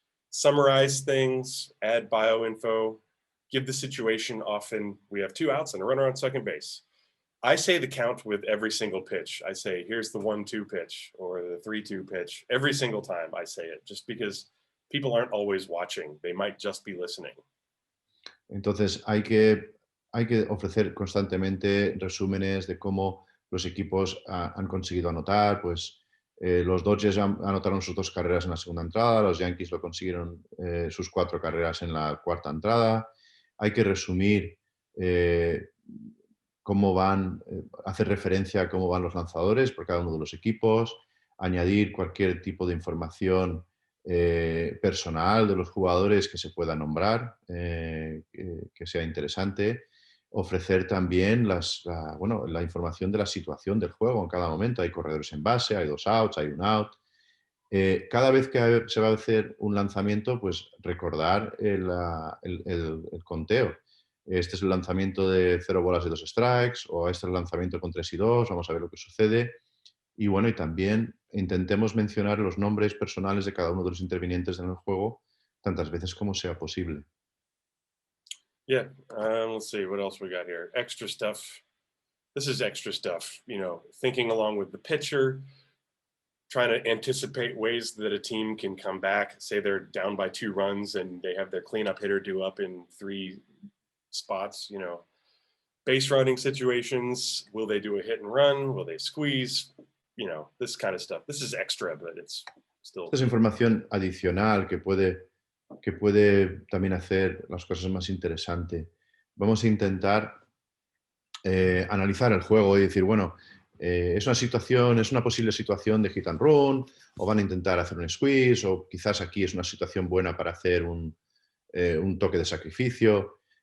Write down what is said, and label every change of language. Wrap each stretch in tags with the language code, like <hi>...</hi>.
<en>Summarize things, add bio info, give the situation. Often we have 2 outs and a runner on second base. I say the count with every single pitch. I say, here's the 1-2 pitch or the 3-2 pitch. Every single time I say it, just because people aren't always watching. They might just be listening.</en> <es>Entonces hay que ofrecer constantemente resúmenes de cómo los equipos han conseguido anotar. Pues los Dodgers anotaron sus 2 carreras en la segunda entrada, los Yankees lo consiguieron sus 4 carreras en la 4ª entrada. Hay que resumir cómo van, hacer referencia a cómo van los lanzadores por cada uno de los equipos, añadir cualquier tipo de información personal de los jugadores que se pueda nombrar, que sea interesante, ofrecer también la información de la situación del juego en cada momento. Hay corredores en base, hay 2 outs, hay 1 out. Cada vez que se va a hacer un lanzamiento, pues recordar el conteo. Este es el lanzamiento de 0 bolas y 2 strikes, o este es el lanzamiento con 3 y 2, vamos a ver lo que sucede. Y bueno, y también intentemos mencionar los nombres personales de cada uno de los intervinientes en el juego tantas veces como sea posible.</es> <en>Yeah, let's see what else we got here. Extra stuff. This is extra stuff, you know, thinking along with the pitcher, trying to anticipate ways that a team can come back. Say they're down by 2 runs and they have their cleanup hitter due up in 3 spots, you know. Base running situations, will they do a hit and run? Will they squeeze? You know, this kind of stuff. This is extra, but it's still...</en> <es>Esta es información adicional que puede también hacer las cosas más interesantes. Vamos a intentar analizar el juego y decir, bueno, es una posible situación de hit and run, o van a intentar hacer un squeeze, o quizás aquí es una situación buena para hacer un toque de sacrificio.</es>